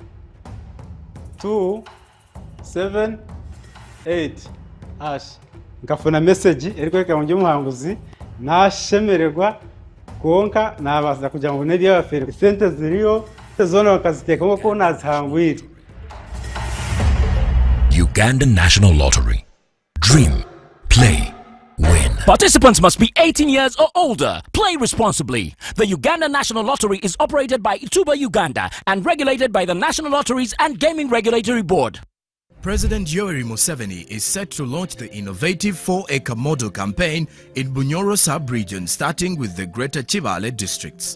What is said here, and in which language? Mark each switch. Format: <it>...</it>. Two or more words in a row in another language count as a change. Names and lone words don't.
<nyn>ngafuna message eriko mu njyo muhanguzi nashemererwa konka nabaza kugira ngo nedi y'abafere sente ziriyo zona bakazitekamo ko nazihangwira.</nyn> <en>Uganda National Lottery. Dream, play, win. Participants must be 18 years or older. Play responsibly. The Uganda National Lottery is operated by Ituba Uganda and regulated by the National Lotteries and Gaming Regulatory Board. President Yoweri Museveni is set to launch the innovative 4-acre model campaign in Bunyoro sub-region starting with the Greater Chibale districts.</en>